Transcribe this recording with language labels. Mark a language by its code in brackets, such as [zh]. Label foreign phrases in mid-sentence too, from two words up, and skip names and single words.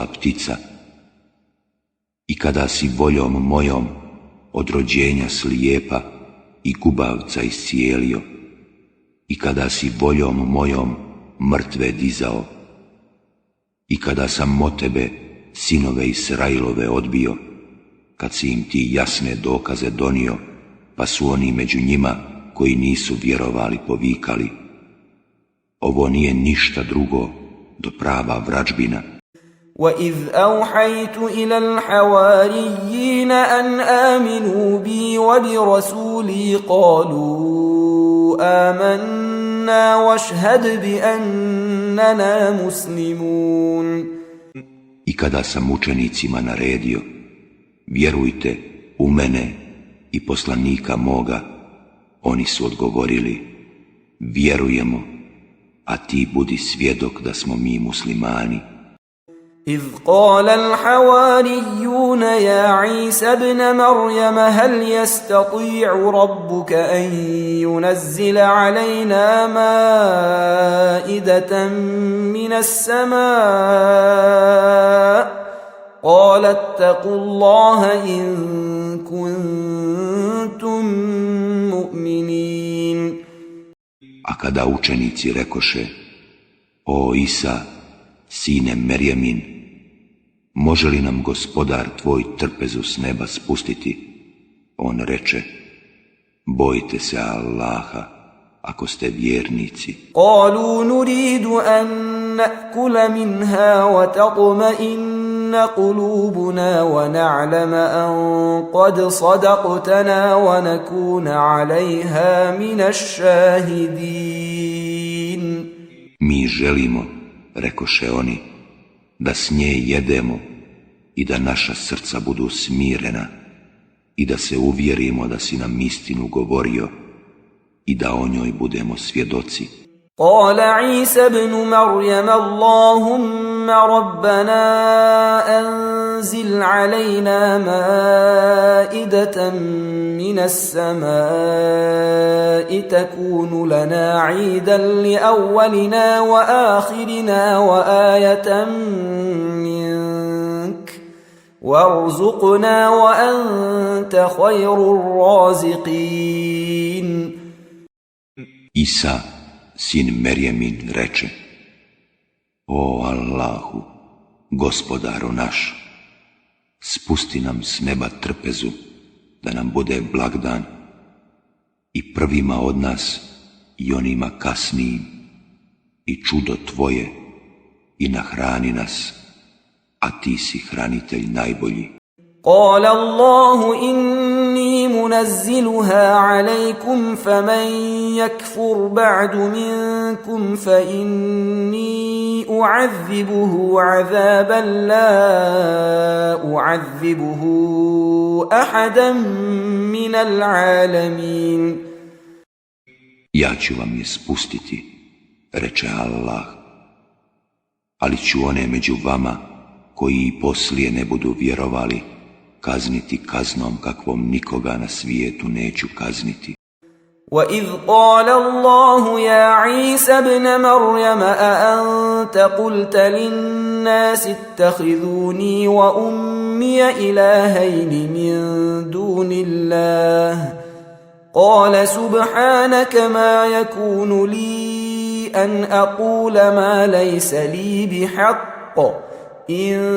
[bs] ptica, i kada si voljom mojom od rođenja slijepa i gubavca iscijelio, i kada si voljom mojom mrtve dizao, i kada sam od tebe sinove Israilove odbio, kad si im ti jasne dokaze donio, pa su oni među njima koji nisu vjerovali povikali: ovo nije ništa drugo do prava vrađbina. [ar] وَإِذْ أَوْحَيْتُ إِلَى الْحَوَارِيِّينَ أَنْ آمِنُوا بِي وَبِرَسُولِي قَالُوا آمَنَّا وَاشْهَدْ بِأَنَّنَا مُسْلِمُونَ. [bs] I kada sam učenicima naredio: vjerujte u mene i poslanika moga, oni su odgovorili: vjerujemo, a ti budi svjedok da smo mi muslimani. [ar] إذ قال الحواريون يا عيسى ابن مريم هل يستطيع ربك أن ينزل علينا مائدة من السماء قال اتقوا الله إن كنتم مؤمنين. [bs] A kada učenici rekoše: o Isa, sine Merjemin, može li nam gospodar tvoj trpezu s neba spustiti? On reče: bojte se Allaha, ako ste vjernici. [ar] قالوا نريد أن نأكل منها وتطمئن قلوبنا ونعلم أن قد صدقتنا ونكون عليها من الشاهدين. [bs] Mi želimo, rekoše oni, da s nje jedemo i da naša srca budu smirena i da se uvjerimo da si nam istinu govorio i da o njoj budemo svjedoci. [ar] قال عيسى ابن مريم اللهم ربنا أنزل علينا مائدة من السماء تكون لنا عيدا لأولنا وآخرنا وآية منك وارزقنا وأنت خير الرازقين. [bs] Isa, sin Merjemin, reče: o Allahu, gospodaru naš, spusti nam s neba trpezu, da nam bude blagdan i prvima od nas i onima kasnijim, i čudo tvoje, i nahrani nas, a ti si hranitelj najbolji. [ar] قال الله إني منزلها عليكم فمن يكفر بعد منكم فإني أعذبه عذابا لا أعذبه أحدا من العالمين. [bs] Ja ću vam je spustiti, reče Allah, ali ću one među vama koji i poslije ne budu vjerovali kazniti kaznom kakvom nikoga na svijetu neću kazniti. [ar] وَإِذْ قَالَ اللَّهُ يَا عِيسَى ابْنَ مَرْيَمَ أَأَنْتَ قُلْتَ لِلنَّاسِ اتَّخِذُونِي وَأُمِّيَ إِلَٰهَيْنِ مِن دُونِ اللَّهِ قَالَ سُبْحَانَكَ مَا يَكُونُ لِي أَنْ أَقُولَ مَا لَيْسَ لِي بِحَقٍّ إِن